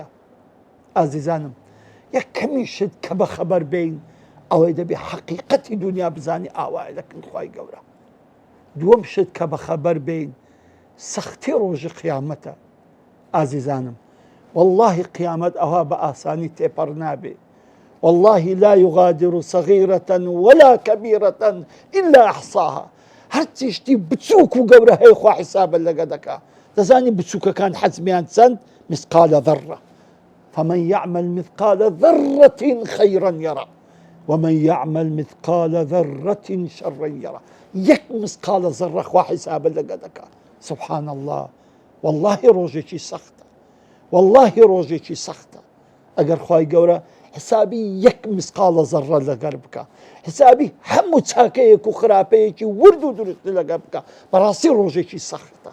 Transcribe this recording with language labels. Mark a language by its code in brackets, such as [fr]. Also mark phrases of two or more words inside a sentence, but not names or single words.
[ckb] ئازیزانم، یەک کەمی شت کە بەخەبەر بین ئەوەی دەبێ حەقیقەتی دنیا بزانی ئاوایە لەکن خوای گەورە. دووەم شت کە بەخەبەر بین سەختی ڕۆژی قیامەتە. ئازیزانم، واللهی قیامەت ئەوها بە ئاسانی تێپەڕ نابێ. [ar] واللهی لا يغادر صغيرة ولا كبيرة إلا أحصاها. [ckb] هەرچی شتی بچووک و گەورە هەیە خوا حیسابە لەگە دەکا. دەزانی بچووکەکان حەجمیان چەند؟ [ar] مثقال ذرة. فمن يعمل مثقال ذرة خيرا يرى ومن يعمل مثقال ذرة شرا يرى. [ckb] يك [ar] مثقال ذرة [ckb] خوا حسابا لەگە دەکا. [ar] سبحان الله، [ckb] والله ڕۆژێکی سەختە، والله ڕۆژێکی سەختە. ئەگەر خوای گەورە حسابی یەک مثقالە ذەڕە لەگەر بکە، حسابی هەموو چاکەیەک و خراپەیەکی ورد و درست لەگەر بکە، بەڕاستی ڕۆژێکی سەختە.